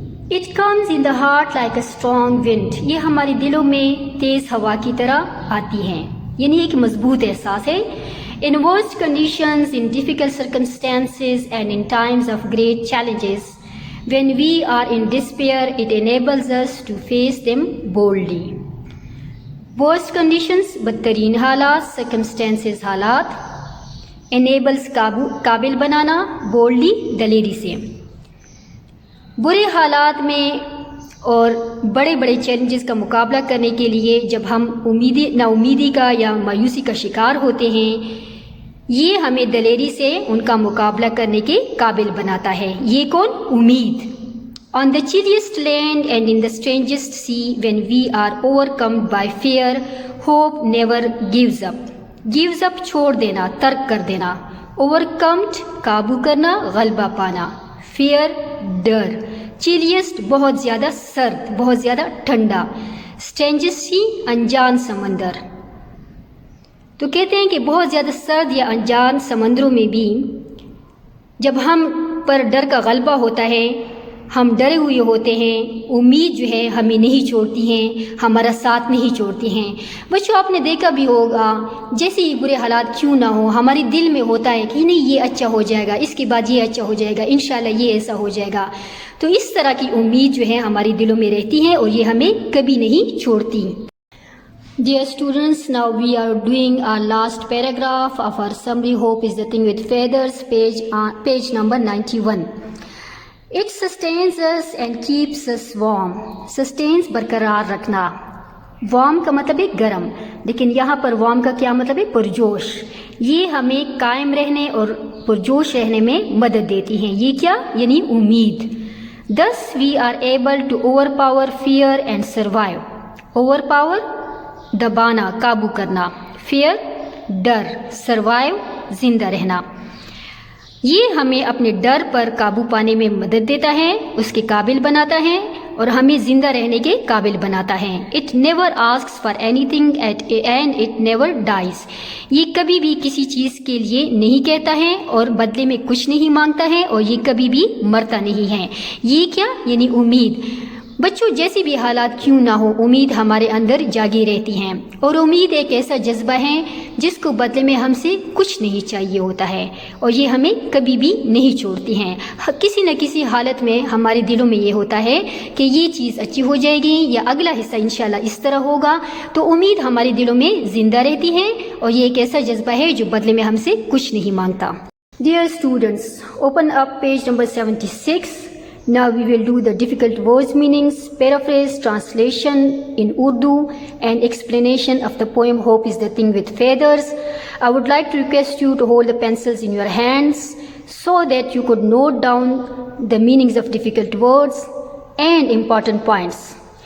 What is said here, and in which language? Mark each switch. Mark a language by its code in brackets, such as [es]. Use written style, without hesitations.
[en] It comes in the heart like a strong wind. [ur] یہ ہمارے دلوں میں تیز ہوا کی طرح آتی ہیں، یعنی ایک مضبوط احساس ہے. [en] In worst conditions, in difficult circumstances and in times of great challenges, when we are in despair, it enables us to face them boldly. Worst conditions [ur] بدترین حالات، circumstances حالات، enables قابل بنانا، boldly دلیری سے. برے حالات میں اور بڑے بڑے چیلنجز کا مقابلہ کرنے کے لیے جب ہم نا امیدی کا یا مایوسی کا شکار ہوتے ہیں، یہ ہمیں دلیری سے ان کا مقابلہ کرنے کے قابل بناتا ہے. یہ کون؟ امید. [en] On the chilliest land and in the strangest sea, when we are overcome by fear, hope never gives up. Gives up [ur] چھوڑ دینا، ترک کر دینا. Overcome قابو کرنا، غلبہ پانا. Fear ڈر. چیلیسٹ بہت زیادہ سرد، بہت زیادہ ٹھنڈا. [en] Strangest sea [ur] انجان سمندر. تو کہتے ہیں کہ بہت زیادہ سرد یا انجان سمندروں میں بھی جب ہم پر ڈر کا غلبہ ہوتا ہے، ہم ڈرے ہوئے ہوتے ہیں، امید جو ہے ہمیں نہیں چھوڑتی ہیں، ہمارا ساتھ نہیں چھوڑتی ہیں. بچوں آپ نے دیکھا بھی ہوگا، جیسے ہی برے حالات کیوں نہ ہو، ہمارے دل میں ہوتا ہے کہ نہیں یہ اچھا ہو جائے گا، اس کے بعد یہ اچھا ہو جائے گا، انشاءاللہ یہ ایسا ہو جائے گا. تو اس طرح کی امید جو ہے ہمارے دلوں میں رہتی ہے اور یہ ہمیں کبھی نہیں چھوڑتی. [en] Dear students, now we are doing our last paragraph of our summary. Hope is the thing with feathers, page number 91. It sustains us and keeps us warm. [ur] Sustains برقرار رکھنا. warm کا مطلب ہے گرم، لیکن یہاں پر warm کا کیا مطلب ہے؟ پرجوش. یہ ہمیں قائم رہنے اور پرجوش رہنے میں مدد دیتی ہیں. یہ کیا؟ یعنی امید. [en] Thus we are able to overpower fear and survive. [ur] Overpower دبانا، قابو کرنا. fear ڈر. survive زندہ رہنا. یہ ہمیں اپنے ڈر پر قابو پانے میں مدد دیتا ہے، اس کے قابل بناتا ہے اور ہمیں زندہ رہنے کے قابل بناتا ہے. [en] It never asks for anything and it never dies. [ur] یہ کبھی بھی کسی چیز کے لیے نہیں کہتا ہے اور بدلے میں کچھ نہیں مانگتا ہے اور یہ کبھی بھی مرتا نہیں ہے. یہ کیا؟ یعنی امید. بچوں جیسی بھی حالات کیوں نہ ہو، امید ہمارے اندر جاگی رہتی ہیں اور امید ایک ایسا جذبہ ہے جس کو بدلے میں ہم سے کچھ نہیں چاہیے ہوتا ہے اور یہ ہمیں کبھی بھی نہیں چھوڑتی ہیں. کسی نہ کسی حالت میں ہمارے دلوں میں یہ ہوتا ہے کہ یہ چیز اچھی ہو جائے گی یا اگلا حصہ انشاءاللہ اس طرح ہوگا. تو امید ہمارے دلوں میں زندہ رہتی ہے اور یہ ایک ایسا جذبہ ہے جو بدلے میں ہم سے کچھ نہیں مانگتا. [en] Dear students, open up page number 76. Now we will do the difficult words meanings, paraphrase, translation in Urdu and explanation of the poem Hope is the Thing with Feathers. I would like to request you to hold the pencils in your hands so that you could note down the meanings of difficult words and important points.